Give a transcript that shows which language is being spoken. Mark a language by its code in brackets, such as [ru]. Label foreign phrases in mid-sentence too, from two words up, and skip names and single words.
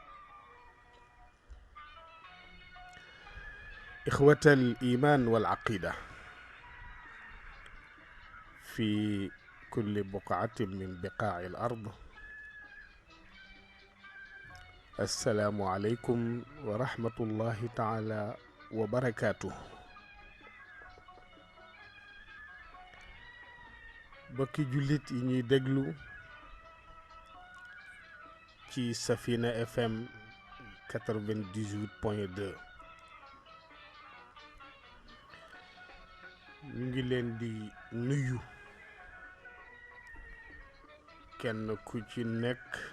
[ar] إخوة الإيمان والعقيدة في كل بقعة من بقاع الأرض، السلام عليكم ورحمة الله تعالى وبركاته. [wo] bokki jullit yi ñuy déglu ci Safina FM 98.2, ñu ngi leen di nuyu kenn ku ci nekk